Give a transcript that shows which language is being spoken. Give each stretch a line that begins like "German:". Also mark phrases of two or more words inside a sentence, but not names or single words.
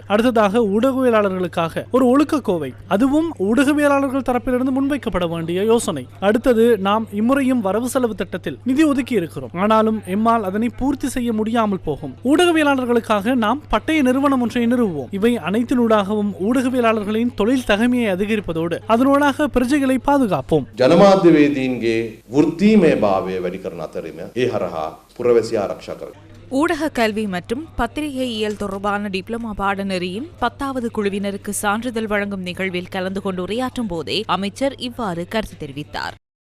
Tamil: அடுத்ததாக ஊடகவியலாளர்களுக்காக ஒரு ஒழுக்க கோவை, அதுவும் ஊடகவியலாளர்கள் தரப்பிலிருந்து முன்வைக்கப்பட வேண்டிய யோசனை. அடுத்தது, நாம் இம்முறையும் வரவு செலவு திட்டத்தில் நிதி ஒதுக்கி இருக்கிறோம். ஆனாலும் எம்மால் அதனை பூர்த்தி செய்ய முடியாமல் போகும். ஊடகவியலாளர்களுக்காக நாம் பட்டய நிறுவனம் ஒன்றை நிறுவுவோம். இவை அனைத்தினூடாகவும் ஊடகவியலாளர்களின் தொழில் தகமையை அதிகரிப்பதோடு அதனூடாக பிரஜைகளை பாதுகாப்போம்.
Sinhala: ජනමාධ්‍යවේදීන්ගේ වෘත්තීමය භාවය වැඩි කරන අතරින්ම ඒ හරහා පුරවැසියා ආරක්ෂා කරනවා.
Tamil: ஊடக கல்வி மற்றும் பத்திரிகையியல் தொடர்பான டிப்ளமா பாடநெறியின் 10வது குழுவினருக்கு சான்றிதழ் வழங்கும் நிகழ்வில் கலந்து கொண்டு உரையாற்றும் போதே அமைச்சர் இவ்வாறு கருத்து தெரிவித்தார்.